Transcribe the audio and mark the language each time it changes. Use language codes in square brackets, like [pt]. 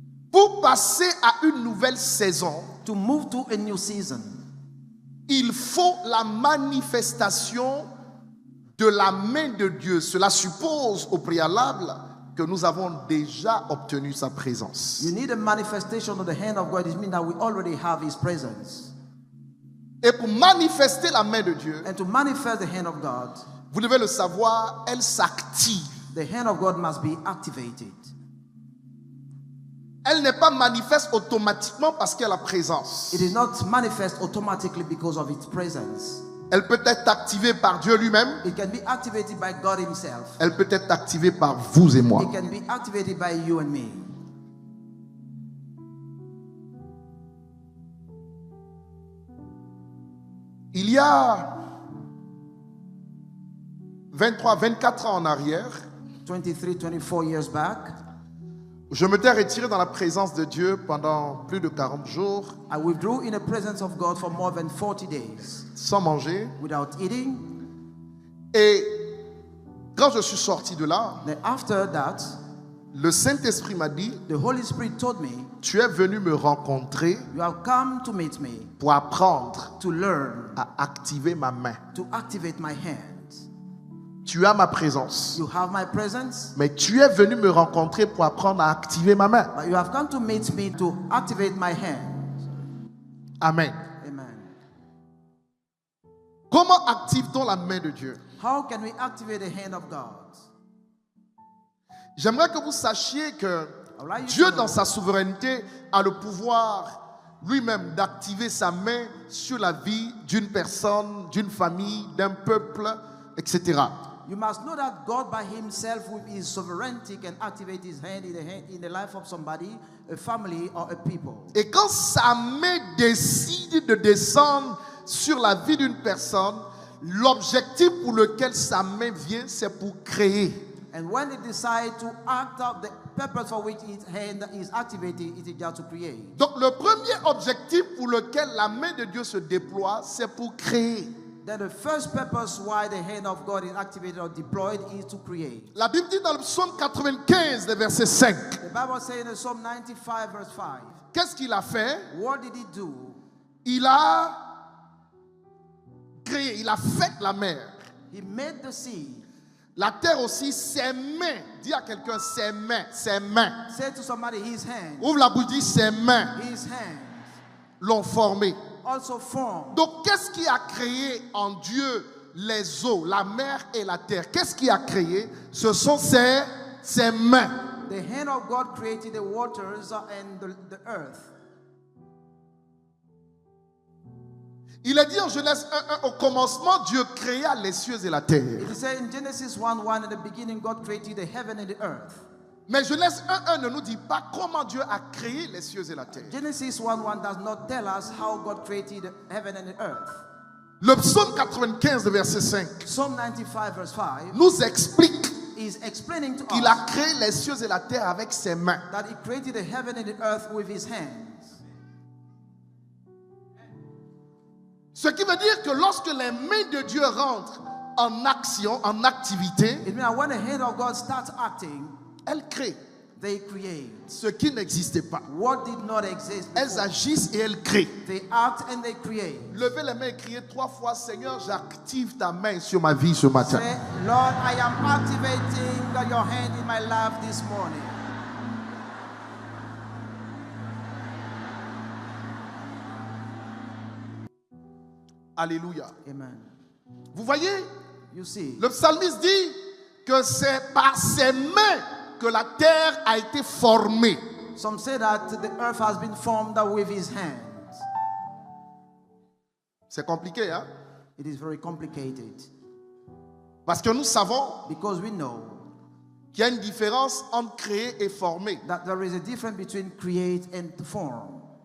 [fr] Pour passer à une nouvelle saison, [en] To move to a new season, [fr] il faut la manifestation de la main de Dieu. Cela suppose au préalable que nous avons déjà obtenu sa présence. [en] you need a manifestation of the hand of God. It means that we already have his presence. [fr] Et pour manifester la main de Dieu, [en] And to manifest the hand of God, [fr] vous devez le savoir, elle s'active. [en] the hand of God must be activated. [fr] Elle n'est pas manifeste automatiquement parce qu'elle a la présence. [en] It is not manifest automatically because of its presence. [fr] Elle peut être activée par Dieu lui-même. [en] It can be activated by God himself. [fr] Elle peut être activée par vous et moi. [en] It can be activated by you and me. [fr] Il y a 23, 24 ans en arrière, [en] 23, 24 years back, [fr] je m'étais retiré dans la présence de Dieu pendant plus de 40 jours, [en] I withdrew in the presence of God for more than 40 days [fr] sans manger. [en] without eating. [fr] Et quand je suis sorti de là, [en] Then after that, [fr] le Saint-Esprit m'a dit, [en] the Holy Spirit told me, [fr] tu es venu me rencontrer [en] you have come to meet me, [fr] pour apprendre [en] to learn, [fr] à activer ma main. [en] to activate my hands. [fr] Tu as ma présence, [en] You have my presence, [fr] mais tu es venu me rencontrer pour apprendre à activer ma main. [en] but you have come to meet me to activate my hands. [fr] Amen. [en] Amen. [fr] Comment active-t-on la main de Dieu? [en] How can we activate the hand of God? [fr] J'aimerais que vous sachiez que [en] I would like you [fr] Dieu, [en] to know [fr] dans sa souveraineté, a le pouvoir lui-même d'activer sa main sur la vie d'une personne, d'une famille, d'un peuple, etc. [en] You must know that God by himself with his sovereignty can activate his hand in the life of somebody, a family or a people. [fr] Et quand sa main décide de descendre sur la vie d'une personne, l'objectif pour lequel sa main vient, c'est pour créer. [en] And when it decides to act out the purpose for which its hand is activated, it is just to create. [fr] Donc le premier objectif pour lequel la main de Dieu se déploie, c'est pour créer. [en] Then the first purpose why the hand of God is activated or deployed is to create. [fr] La Bible dit dans le psaume 95, le verset 5, [en] The Bible says in Psalm 95 verse 5, [fr] qu'est-ce qu'il a fait? [en] what did he do? [fr] Il a créé, il a fait la mer. [en] He made the sea. [fr] La terre aussi, ses mains. Dis à quelqu'un, ses mains, ses mains. [en] Say to somebody, his hands. [fr] Ouvre la bouche, dis ses mains [en] His hands [fr] l'ont formé. [en] also formed. [fr] Donc, qu'est-ce qui a créé en Dieu les eaux, la mer et la terre? Qu'est-ce qui a créé? Ce sont ses mains. [en] The hand of God created the waters and the earth. [fr] Il est dit en Genèse 1:1, au commencement, Dieu créa les cieux et la terre. [en] It is said in Genesis 1:1, in the beginning God created the heaven and the earth. [fr] Mais Genèse 1:1 ne nous dit pas comment Dieu a créé les cieux et la terre. [en] Genesis 1:1 does not tell us how God created the heaven and the earth. [fr] Le psaume 95, verset 5, [en] Psalm 95 verse 5 [fr] nous explique [en] is explaining to [fr] qu'il [en] us [fr] a créé les cieux et la terre avec ses mains. [en] that he created the heaven and the earth with his hands. [fr] Ce qui veut dire que lorsque les mains de Dieu rentrent en action, en activité, [en] It means that when the hand of God starts acting, [fr] elle crée. [en] They create. [fr] ce qui n'existait pas. [en] What did not exist [fr] Elles [en] before. [fr] agissent et elles créent. [en] They act and they create. [fr] Levez les mains et criez 3 fois, Seigneur, j'active ta main sur ma vie ce matin. [en] Say, Lord, I am activating your hand in my life this morning. [fr] Alléluia. [en] Amen. [fr] Vous voyez, [en] You see, [fr] le psalmiste dit que c'est par ses mains que la terre a été formée. [en] some say that the earth has been formed with his hands. [fr] C'est compliqué, hein? [en] It is very complicated [fr] Parce que nous savons [en] because we know [fr] qu'il y a une différence entre créer et former. [en] that there is a difference between create and to form.